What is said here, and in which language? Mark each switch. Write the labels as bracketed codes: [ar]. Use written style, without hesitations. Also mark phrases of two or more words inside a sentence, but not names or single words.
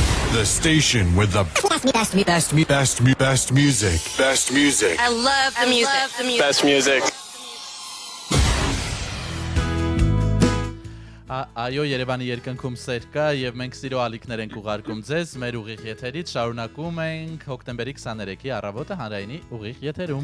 [en] The station with the best music. Best music. I love the music. Best music. [hy] Այո, Երևանի երկնքում սեր կա եւ մենք սիրո ալիքներ ենք ուղարկում ձեզ մեր ուղիղ եթերից շարունակում ենք հոկտեմբերի 23-ի առավոտը հանրայինի ուղիղ եթերում